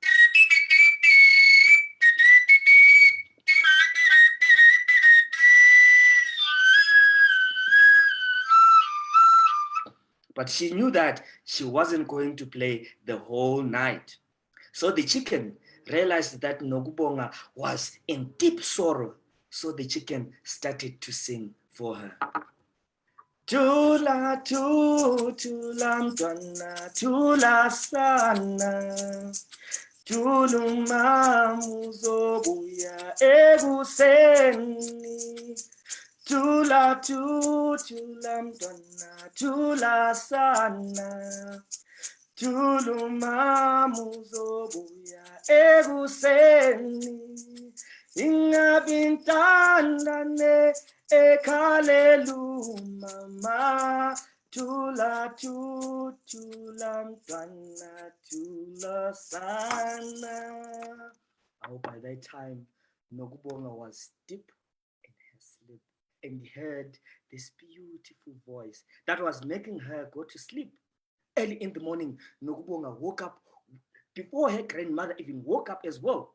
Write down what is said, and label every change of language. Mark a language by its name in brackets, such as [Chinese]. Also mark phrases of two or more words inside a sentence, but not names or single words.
[English] But she knew that she wasn't going to play the whole night. So the chicken realized that Nokubonga was in deep sorrow. So the chicken started to sing for her. [Zulu] Tula, tula, mtwana, tula sana. Tuluma muzobuya ekuseni. Tula, tula, mtwana, tula sana. Tuluma muzobuya ekuseni. Ingabintandane ekhalelu mama. Tula tu, tula mtwana, tula sana. [English] Oh, by that time, Nokubonga was deep in her sleep and heard this beautiful voice that was making her go to sleep. Early in the morning, Nokubonga woke up before her grandmother even woke up as well.